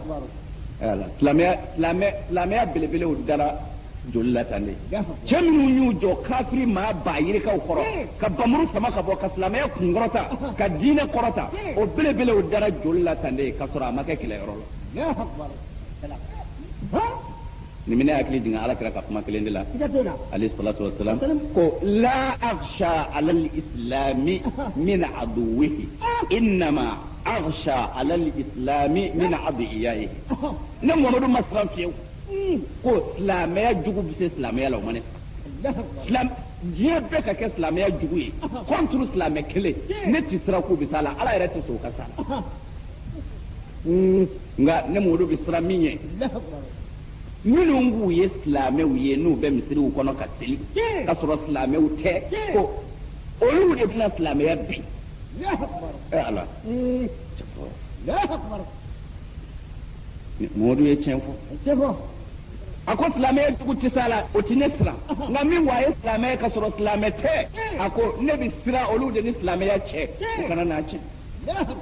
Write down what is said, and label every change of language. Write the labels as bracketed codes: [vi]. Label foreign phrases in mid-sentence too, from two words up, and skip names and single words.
[bm] silamɛya belebelew dara joli la tan de cɛ minnu y'u jɔ kafiri maa ba yirikaw kɔrɔ ka bamuru sama ka bɔ ka silamɛya kunkɔrɔta ka diinɛ kɔrɔta o belebelew dara joli la tan de ka sɔrɔ a ma kɛ kɛlɛyɔrɔ la ni minɛ hakili jigin ala kɛra ka kuma kelen de la [ar] عليه الصلاة والسلام [bm] ko [ar] لا أخشى على الإسلام من عدوه إنما أخشى على الإسلام من أدعيائه [bm] ne Muhammadu ma siran fiyewu ko silamɛya jugu bɛ se silamɛya la o ma ne diɲɛ bɛɛ ka kɛ silamɛya jugu ye contre silamɛ kelen ne tɛ siran k'u bɛ s'a la ala yɛrɛ tɛ sɔn o ka s'a la nka ne Muhammadu bɛ siran min ye minnu b'u ye silamɛw ye n'u bɛ misiriw kɔnɔ ka seli ka sɔrɔ silamɛw tɛ ko olu de bɛna silamɛya bin ala Muhammadu ye tiɲɛ fɔ a ko silamɛya jugu tɛ s'a la o tɛ ne siran nka min wa a ye silamɛya ka sɔrɔ silamɛ tɛ a ko ne bɛ siran olu de ni silamɛya cɛ o kana n'a tiɲɛ